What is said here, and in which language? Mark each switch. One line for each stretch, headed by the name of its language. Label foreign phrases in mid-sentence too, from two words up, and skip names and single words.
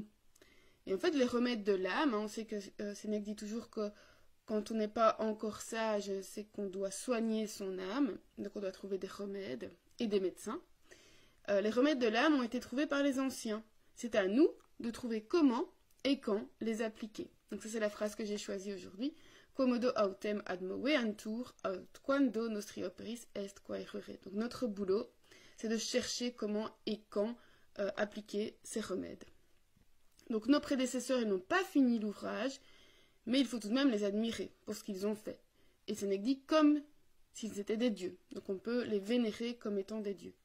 French: Et en fait les remèdes de l'âme, on sait que Sénèque dit toujours que quand on n'est pas encore sage, c'est qu'on doit soigner son âme, donc on doit trouver des remèdes et des médecins. Les remèdes de l'âme ont été trouvés par les anciens. C'est à nous de trouver comment et quand les appliquer. Donc ça c'est la phrase que j'ai choisie aujourd'hui.
Latin: Quomodo autem ad moveantur, aut quando nostri operis est quaerere.
French: Donc notre boulot, c'est de chercher comment et quand appliquer ces remèdes. Donc nos prédécesseurs, ils n'ont pas fini l'ouvrage, mais il faut tout de même les admirer pour ce qu'ils ont fait. Et ce n'est dit comme s'ils étaient des dieux. Donc on peut les vénérer comme étant des dieux.